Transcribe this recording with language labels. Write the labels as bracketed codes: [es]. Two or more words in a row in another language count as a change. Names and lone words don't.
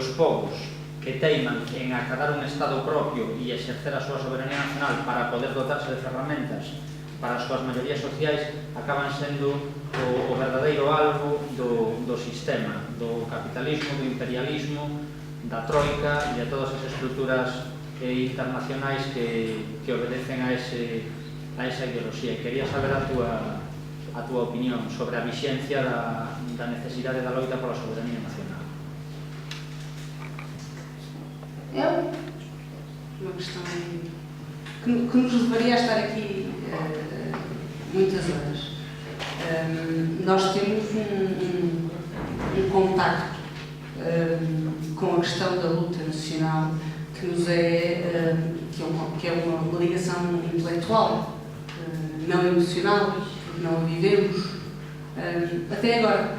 [gl] os povos que teiman en acadar un estado propio e exercer a súa soberanía nacional para poder dotarse de ferramentas para as súas maiorías sociais, acaban sendo o verdadeiro alvo do sistema, do capitalismo, do imperialismo, da troika e de todas as estruturas internacionais que obedecen a esa ideoloxía. E quería saber a a túa opinión sobre a vixencia da necesidade da loita pola soberanía nacional. [pt] É uma questão que nos levaria a estar aqui muitas horas. Nós temos um contacto com a questão da luta nacional que é uma ligação intelectual, não emocional, porque não a vivemos até agora.